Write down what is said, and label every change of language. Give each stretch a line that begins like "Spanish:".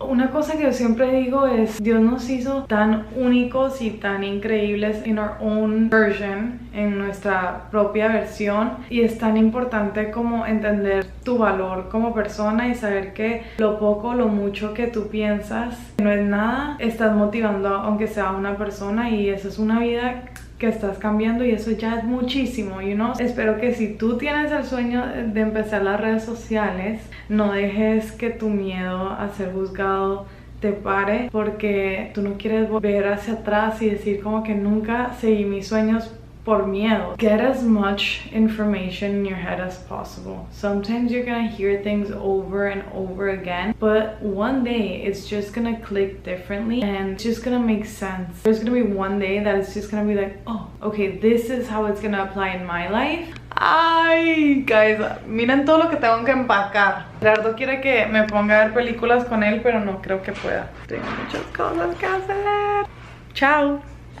Spanish: Una cosa que yo siempre digo es, Dios nos hizo tan únicos y tan increíbles
English: in our own version,
Spanish: en nuestra propia versión, y es tan importante como entender tu valor como persona y saber que lo poco, lo mucho que tú piensas no es nada, estás motivando aunque sea una persona, y eso es una vida que estás cambiando, y eso ya es muchísimo, Espero que si tú tienes el sueño de empezar las redes sociales, no dejes que tu miedo a ser juzgado te pare, porque tú no quieres volver hacia atrás y decir como que nunca seguí mis sueños por miedo.
English: Get as much information in your head as possible. Sometimes you're gonna hear things over and over again, but one day it's just gonna click differently and it's just gonna make sense. There's gonna be one day that it's just gonna be like, oh, okay, this is how it's gonna apply in my life.
Spanish: Ay, guys, miren todo lo que tengo que empacar. Gerardo quiere que me ponga a ver películas con él, pero no creo que pueda. Tengo muchas cosas que hacer. Chao.